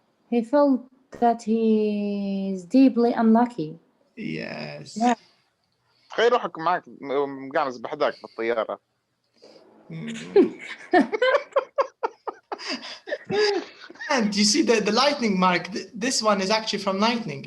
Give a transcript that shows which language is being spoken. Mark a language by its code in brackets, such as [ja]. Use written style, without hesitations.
[en] he felt that he is deeply unlucky. Yes. Yeah. [ar] تخيل روحك معك مقعمز بحدك بالطيارة. [en] And you see the lightning mark, this one is actually from lightning.